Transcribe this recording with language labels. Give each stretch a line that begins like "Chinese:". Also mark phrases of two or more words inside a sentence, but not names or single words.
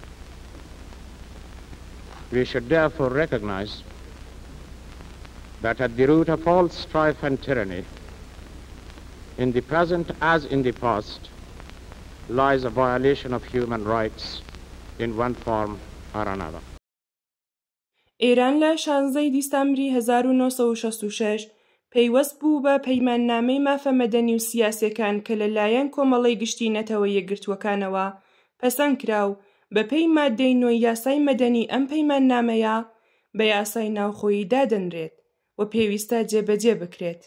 English: We should therefore recognize that at the root of all strife and tyranny, in the present as in the past, lies a violation of human rights in one form or another.
Central Kurdish: ئێران لە 16 دیسامبری 1966 پەیوەست بوو بە پەیماننامەی مافە مەدەنی و سیاسیەکان کە لەلایەن کۆمەڵەی گشتی نەتەوە یەکگرتووەکانەوە پەسەند کراو بەپێی مادەی 9 یاسای مەدەنی ئەم پەیماننامەیە بە یاسای ناوخۆیی دادەنرێت و پێویستە جێبەجێ بکرێت.